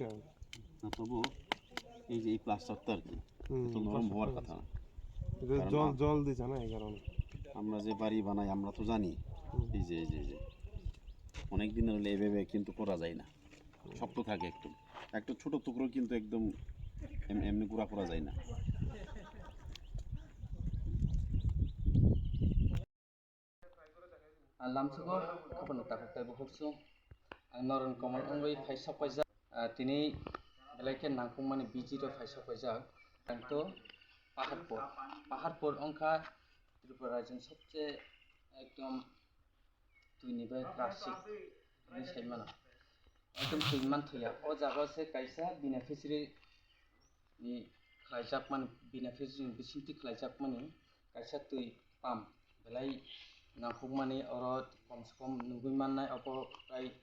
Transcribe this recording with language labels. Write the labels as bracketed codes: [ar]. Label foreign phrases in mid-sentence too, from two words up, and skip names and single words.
[bn] না তবু এই যে এই প্লাস্টারটা আর কি এত নরম হওয়ার কথা না এটা জল দিছে না এই কারণে আমরা যে বাড়ি বানাই আমরা তো জানি এই যে অনেক দিন হলে এভাবে কিন্তু করা যায় না শক্ত থাকে একটু একটা ছোট টুকরো কিন্তু একদম এমনি গুঁড়া করা যায় না [trp] lamsago kapano takaktai bukhuksu noron komal ongoi phaisa paisa tini belai ke nangkung mani biji ro phaisa paisa to paharpur ongkha tripura rajyon sobche ekdom tuinibai klasik ni saimano ekdom tuinman thuya o jaga se kaisa beneficiary ni khlaijak mani beneficiary ni bisinti khlaijak mani kaisa tui pam belai nangkukmani oro komse kom nugui mannai abo prai